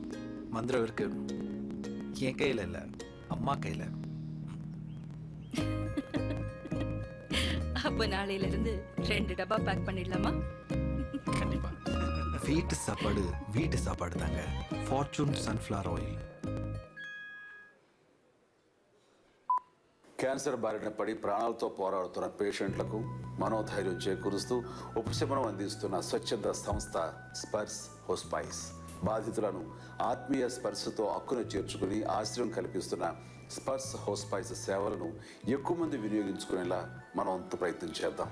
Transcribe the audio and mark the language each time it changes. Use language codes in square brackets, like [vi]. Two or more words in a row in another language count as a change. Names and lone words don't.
[ta] மந்திரம் இருக்கு, என் கையில் இல்லை, அம்மா கையில். அப்போ நாளையிலிருந்து 2 டப்பா பேக் பண்ணிடலாமா? கண்டிப்பா. வீட்டு சாப்பாடு வீட்டு சாப்பாடு தாங்க. ஃபார்ச்சூன் சன்ஃப்ளவர் ஆயில். [te] క్యాన్సర్ బారిన పడి ప్రాణాలతో పోరాడుతున్న పేషెంట్లకు మనోధైర్యం చేకూరుస్తూ ఉపశమనం అందిస్తున్న స్వచ్ఛంద సంస్థ స్పర్శ్ హోస్పైస్. బాధితులను ఆత్మీయ స్పర్శతో హక్కును చేర్చుకుని ఆశ్రయం కల్పిస్తున్న స్పర్శ్ హోస్పైస్ సేవలను ఎక్కువ మంది వినియోగించుకునేలా మనం అంత ప్రయత్నం చేద్దాం.